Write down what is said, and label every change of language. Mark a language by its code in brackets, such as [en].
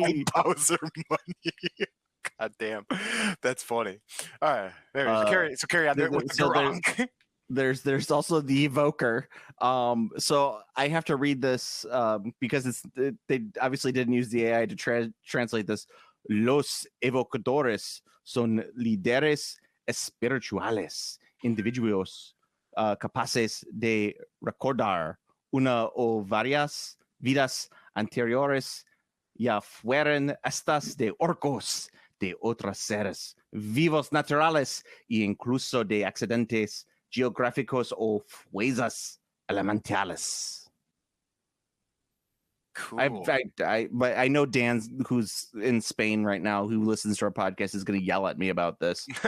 [en] My Bowser money. God damn, that's funny. All right, carry on there with the Gronk. there's also the evoker. So I have to read this because they obviously didn't use the AI to translate this. [es] Los evocadores son líderes espirituales, individuos capaces de recordar una o varias vidas anteriores, ya fueran estas de orcos, de otros seres vivos naturales e incluso de accidentes geográficos o fuerzas elementales. [en] Cool. But I know Dan, who's in Spain right now, who listens to our podcast, is going to yell at me about this.